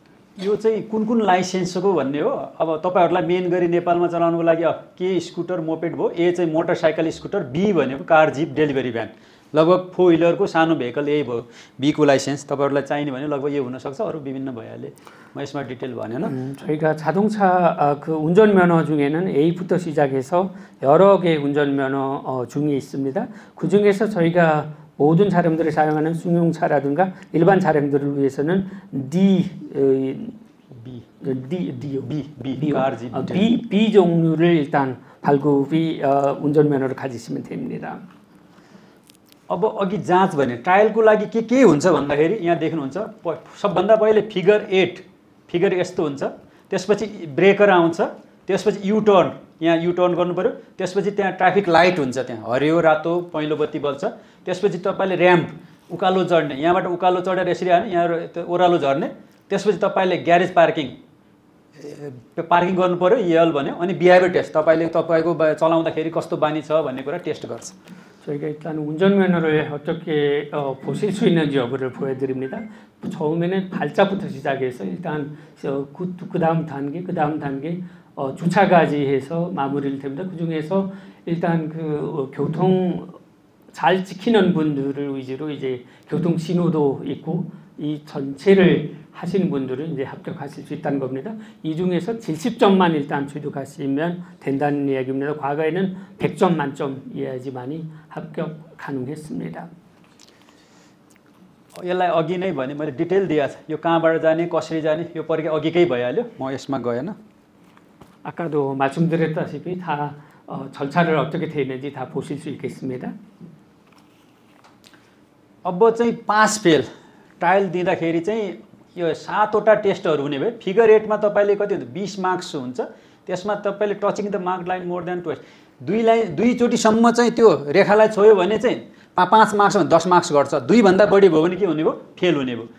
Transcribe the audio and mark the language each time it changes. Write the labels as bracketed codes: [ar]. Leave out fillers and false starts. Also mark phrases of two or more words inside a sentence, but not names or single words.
[ne] यो चाहिँ कुन लाइसेन्सको भन्ने हो। अब तपाईँहरूलाई मेन गरी नेपालमा चलाउनुको लागि के [en] scooter moped [ne] भयो, ए चाहिँ [en] motorcycle scooter, [ne] बी भनेको [en] car jeep delivery van, [ne] लगभग 4 व्हिलरको सानो भेहिकल यही भयो बीको लाइसेन्स। तपाईँहरूलाई चाहिने भने लगभग यो हुनसक्छ, अरू विभिन्न भइहाले, म यसमा डिटेल भनेन। [ko] 저희가 자동차 그 운전면허 중에는 A부터 시작해서 여러 개의 운전면허 중에 있습니다. 그 중에서 저희가 모든 차량들을 사용하는 승용차라든가 일반 차량들을 위해서는 B 종류를 일단 발급이 운전면허를 가지시면 됩니다. [ne] अब अघि जाँच भने ट्रायलको लागि के हुन्छ भन्दाखेरि यहाँ देख्नुहुन्छ सबभन्दा पहिले फिगर यस्तो हुन्छ, त्यसपछि ब्रेकर आउँछ, त्यसपछि युटर्न, यहाँ युटर्न गर्नु पर्यो, त्यसपछि त्यहाँ ट्राफिक लाइट हुन्छ, त्यहाँ हरियो रातो पहेँलो बत्ती बल्छ, त्यसपछि तपाईँले र्याम्प उकालो चढ्ने, यहाँबाट उकालो चढेर यसरी आने, यहाँ ओह्रालो झर्ने, त्यसपछि तपाईँले [en] garage parking [ne] गर्नु पर्यो, EL भन्यो, अनि [en] behaviour test [ne] तपाईँको चलाउँदाखेरि कस्तो बानी छ भन्ने कुरा टेस्ट गर्छ। [ko] 저희가 일단 운전면허를 어떻게 보실 수 있는지 여부를 보여드립니다. 처음에는 발자부터 시작해서 일단 그 다음 단계 주차까지 해서 마무리를 됩니다. 그 중에서 일단 그 교통 잘 지키는 분들을 위주로 이제 교통 신호도 있고 이 전체를 하시는 분들은 이제 합격하실 수 있다는 겁니다. 이 중에서 70점만 일단 취득하시면 된다는 이야기입니다. 과거에는 100점 만점이어야지만이 합격 가능했습니다. [ne] यसलाई अघि नै भने मैले डिटेल दिएको छ, यो कहाँबाट जाने कसरी जाने यो परीक्षा अघिकै भइहाल्यो, म यसमा गएन। [ko] 아까도 말씀드렸다시피 다 절차를 어떻게 되는지 다 보실 수 있겠습니다. [ne] अब चाहिँ पास फेल ट्रायल दिँदाखेरि चाहिँ यो 7वटा टेस्टहरू हुने भयो। फिगर 8मा तपाईँले कति हुन्छ 20 मार्क्स हुन्छ, त्यसमा तपाईँले [en] touching the mark line more than twice [ne] दुईचोटिसम्म चाहिँ त्यो रेखालाई छोयो भने चाहिँ 5 मार्क्समा 10 मार्क्स घट्छ, 2 भन्दा बढी भयो भने के हुने भयो, फेल हुने भयो।